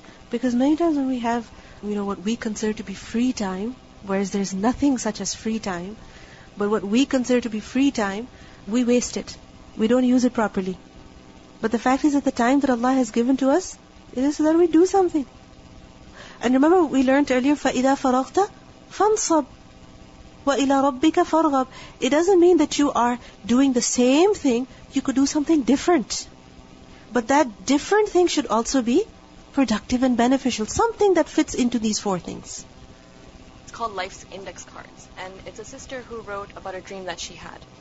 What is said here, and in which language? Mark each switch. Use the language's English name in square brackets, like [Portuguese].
[English] Because many times when we have, what we consider to be free time, whereas there's nothing such as free time, but what we consider to be free time, we waste it. We don't use it properly. But the fact is that the time that Allah has given to us, it is so that we do something. And remember, we learned earlier, [Arabic] فَإِذَا فَرَغْتَ فَانْصَبْ وَإِلَى رَبِّكَ فَارْغَبْ. [English] It doesn't mean that you are doing the same thing. You could do something different. But that different thing should also be productive and beneficial. Something that fits into these four things. It's called Life's Index Cards. And it's a sister who wrote about a dream that she had.